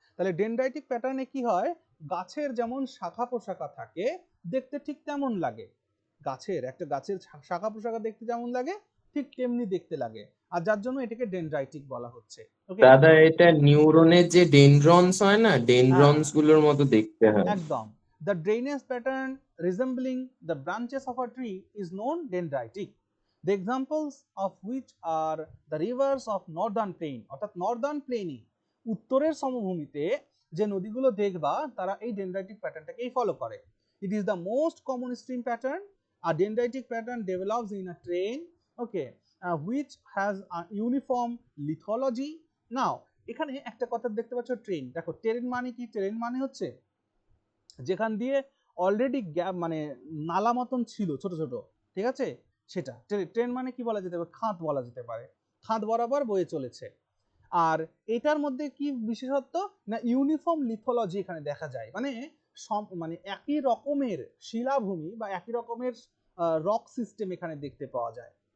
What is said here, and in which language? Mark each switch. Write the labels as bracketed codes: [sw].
[bn] তাহলে ডেনড্রাইটিক প্যাটার্নে কি হয়, গাছের যেমন শাখা প্রশাখা থাকে দেখতে ঠিক তেমন লাগে, একটা গাছের শাখা প্রশাখা দেখতে যেমন লাগে ঠিক তেমনি দেখতে লাগে, আর যার জন্য এটাকে ডেনড্রাইটিক বলা হচ্ছে। [en] okay, [bn] দাদা এটা নিউরনের যে ডেনড্রনস হয় না, ডেনড্রনস গুলোর মতো দেখতে হয়। একদম। [en] The drainage pattern resembling the branches of a tree is known dendritic. The examples of which are the rivers of northern plain, [bn] অর্থাৎ নর্দার্ন প্লেনে উত্তরের সমভূমিতে যে নদীগুলো দেখবা তারা এই ডেনড্রাইটিক প্যাটার্নটাকেই ফলো করে। [en] It is the most common stream pattern. A dendritic pattern develops in a train, okay, which has a uniform lithology. [bn] Now এখানে একটা কথা দেখতে পাচ্ছ, ট্রেন। দেখো ট্রেন মানে কি, ট্রেন মানে হচ্ছে যেখান দিয়ে অলরেডি গ্যাপ মানে নালা মতন ছিল ছোট ছোট, ঠিক আছে, সেটা ট্রেন মানে কি বলা যেতে পারে, খাত বলা যেতে পারে, খাত বরাবর বয়ে চলেছে। আর এটার মধ্যে কি বিশেষত্ব, না ইউনিফর্ম লিথোলজি এখানে দেখা যায়, মানে মানে একই রকমের শিলাভূমি বা একই রকমের রক সিস্টেম এখানে দেখতে পাওয়া যায়।